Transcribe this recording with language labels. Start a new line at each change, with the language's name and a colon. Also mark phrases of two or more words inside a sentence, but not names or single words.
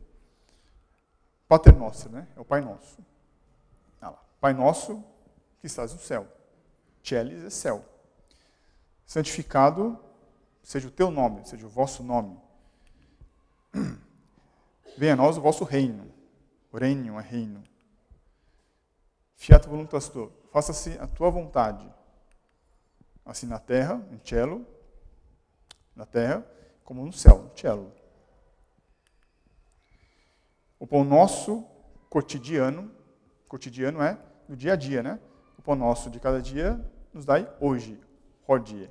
Latin: Pater Noster,
Portuguese: né? É o Pai Nosso. Ah lá. Pai Nosso que estás no céu. Tielis é céu. Santificado seja o teu nome, seja o vosso nome. Venha a nós o vosso reino. O reino é reino.
Latin: Fiat voluntas tua.
Portuguese: Faça-se a tua vontade. Assim na terra, em cielo, na terra, como no céu, no cielo. O pão nosso cotidiano é no dia a dia, né? O pão nosso de cada dia nos dai hoje, hodie.